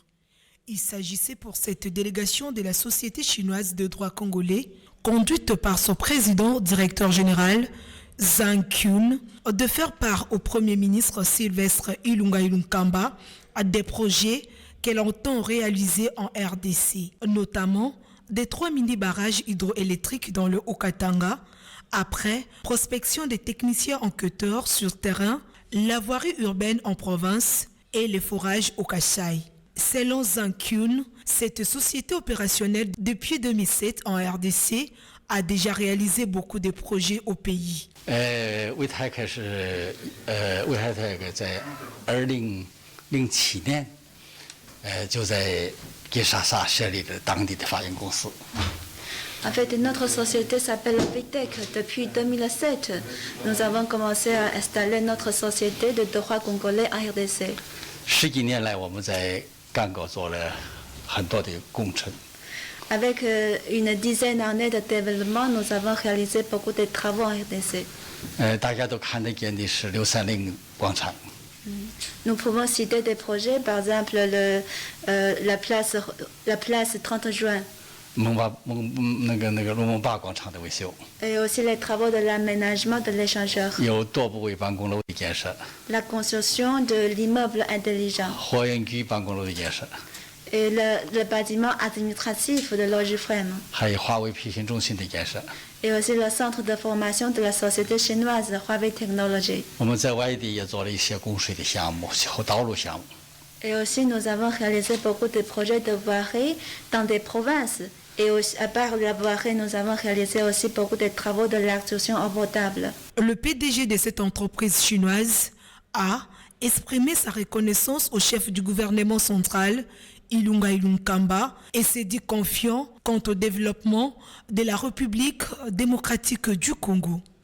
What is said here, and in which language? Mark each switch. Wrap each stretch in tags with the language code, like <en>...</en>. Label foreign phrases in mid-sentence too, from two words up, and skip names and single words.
<fr>Il s'agissait pour cette délégation de la Société chinoise de droit congolais, conduite par son président, directeur général, Zhang Kyun, de faire part au Premier ministre Sylvestre Ilunga Ilunkamba des projets qu'elle entend réaliser en RDC, notamment des 3 mini-barrages hydroélectriques dans le Haut-Katanga, après prospection des techniciens enquêteurs sur terrain, la voirie urbaine en province et les forages au Kasaï. Selon Zhang Kyun, cette société opérationnelle depuis 2007 en RDC a déjà réalisé beaucoup de projets au pays.</fr> <zh>Weitech 是Weitech 在2007年就在金沙萨设立了当地的法人公司。</zh> <fr>En fait, notre société s'appelle Weitech. Depuis 2007, nous avons commencé à installer notre société de droit congolais en RDC.</fr> <zh>10 几年来，我们在干沟做了很多的工程。</zh> <fr>Avec une dizaine d'années de développement, nous avons réalisé beaucoup de travaux en RDC.</fr> <zh>大家都看得见的是630广场。</zh> <fr>Nous pouvons citer des projets, par exemple la place 30 juin.</fr> <zh>龙门坝广场的维修。</zh> <fr>Et aussi les travaux de l'aménagement de l'échangeur.</fr> <zh>有多部位办公楼的建设。</zh> <fr>La construction de l'immeuble intelligent.</fr> <zh>货运局办公楼的建设。</zh> <fr>Et le bâtiment administratif de Logiframe.</fr> <zh>还有华为培训中心的建设。</zh> <fr>Et aussi le centre de formation de la société chinoise Huawei Technology.</fr> <zh>我们在外地也做了一些供水的项目和道路项目。</zh> <fr>Et aussi nous avons réalisé beaucoup de projets de voirie dans des provinces. Et aussi, à part la voirie, nous avons réalisé aussi beaucoup de travaux de l'extraction eau potable. Le PDG de cette entreprise chinoise a exprimé sa reconnaissance au chef du gouvernement central, Ilunga Ilunkamba, et s'est dit confiant quant au développement de la République démocratique du Congo.</fr>